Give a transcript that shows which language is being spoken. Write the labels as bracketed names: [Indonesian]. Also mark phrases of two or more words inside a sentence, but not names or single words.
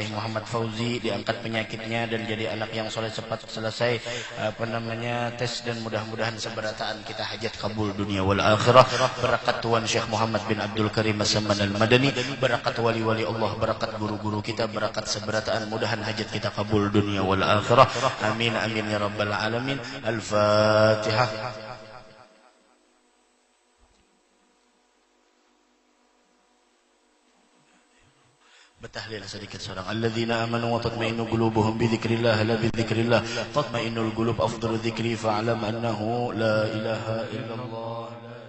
[Banjar] Muhammad Fauzi diangkat penyakitnya dan jadi anak yang soleh, cepat selesai tes, dan mudah-mudahan seberataan kita hajat kabul [Arabic] دنيا والآخرة. [Banjar] Barakat Tuan Syekh Muhammad bin Abdul Karim As-Saman Al-Madani, barakat wali-wali Allah, barakat guru-guru kita, barakat seberataan, mudahan hajat kita kabul [Arabic] دنيا والآخرة. آمين آمين يا رب العالمين. الفاتحة. بتحليل [Banjar] sedikit seorang [Arabic] الذين آمنوا وتطمئن قلوبهم بذكر الله لا بذكر الله تطمئن القلوب أفضل ذكر فاعلم أنه لا إله إلا الله.